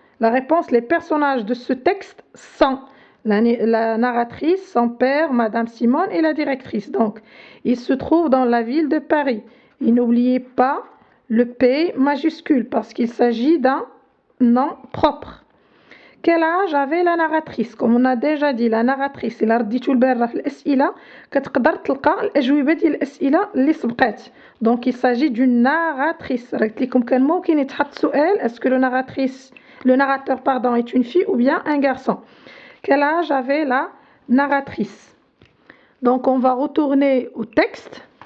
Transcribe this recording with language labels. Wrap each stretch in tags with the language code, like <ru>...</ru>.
<fr>La réponse, les personnages de ce texte sont la narratrice, son père, Madame Simone et la directrice. Donc, il se trouve dans la ville de Paris. Et n'oubliez pas le P majuscule parce qu'il s'agit d'un nom propre. Quel âge avait la narratrice? Comme on a déjà dit, la narratrice,</fr> <ar>إلا رديتو البارة في الأسئلة كتقدر تلقى الأجوبة ديال الأسئلة اللي سبقات.</ar> <fr>Donc il s'agit d'une narratrice.</fr> <ar>قلت لكم كان ممكن يتحط سؤال</ar> <fr>est-ce que le narrateur est une fille ou bien un garçon? Quel âge avait la narratrice? Donc on va retourner au texte.</fr>